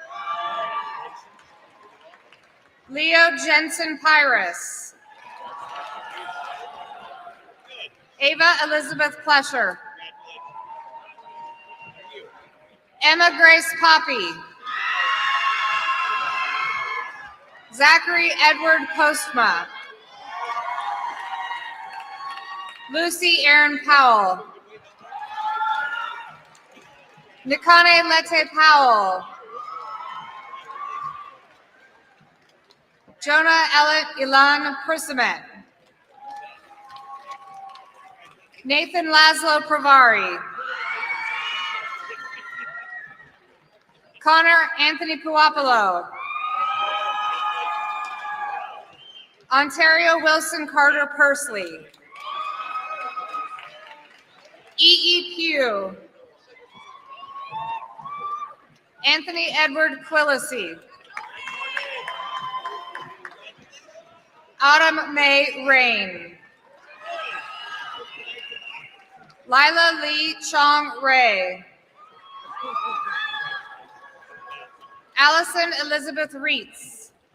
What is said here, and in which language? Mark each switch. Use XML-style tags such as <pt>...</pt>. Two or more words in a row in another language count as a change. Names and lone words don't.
<en>Leo Jensen Pyrus. Ava Elizabeth Plesher. Emma Grace Poppy. Zachary Edward Postma. Lucy Aaron Powell. Nikane Lete Powell. Jonah Elliott Ilan Persimet. Nathan Laszlo Pravari. Connor Anthony Puopolo. Ontario Wilson Carter Pursley. E.E. Pugh. Anthony Edward Quillisi. Autumn May Rain. Lila Lee Chong Ray. Allison Elizabeth Reitz.</en>